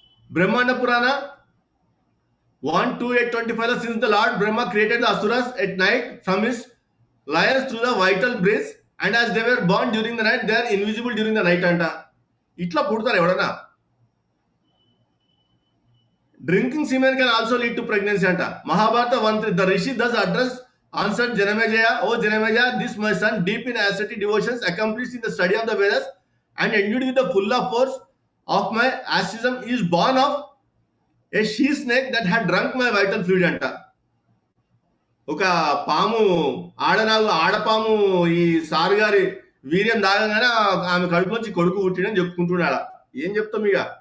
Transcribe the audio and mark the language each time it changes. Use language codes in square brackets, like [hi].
[en] Brahmanda Purana 1:2-8-25 since the Lord Brahma created the asuras at night from his layers through the vital breath and as they were born during the night they are invisible during the night అంట. [te] ఇట్లా పుడతారు ఎవడన్నా. [en] Drinking semen can also lead to pregnancy అంట. Mahabharata 1:3 the rishi thus address answered Janamejaya, "O Janamejaya, this my son, deep in ascetic devotions, accomplished in the study of the Vedas, and endued with the full of force of my asceticism, is born of a she snake that had drunk my vital fluid." [te] అంట. ఒక పాము ఆడపాము ఈ sir గారి వీర్యం దాగంగానే ఆమె కడుపు నుంచి కొడుకు పుట్టినని చెప్పుకుంటున్నాడా? ఏం చెప్తాం ఇక.